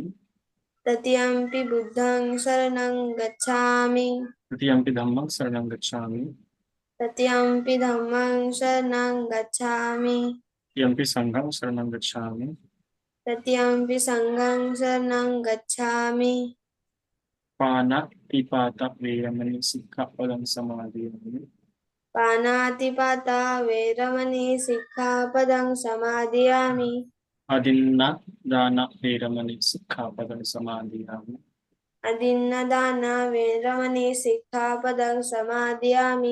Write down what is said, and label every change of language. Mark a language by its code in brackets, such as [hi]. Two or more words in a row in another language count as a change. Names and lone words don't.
[pi] तृतीयंपि बुद्धं शरणं गच्छामि। तृतीयंपि धम्मं शरणं गच्छामि। तृतीयंपि धम्मं शरणं गच्छामि। तृतीयंपि संघं शरणं गच्छामि। तृतीयंपि संघं शरणं गच्छामि। पानातिपाता वेरमणि सिक्खापदं समादयामि। पानातिपाता वेरमणि सिक्खापदं समादयामि। अदिन्नादाना वेरमणि सिक्खापदं समादयामि। अदिन्नदान वेरमणि सिक्खापदं समादयामि।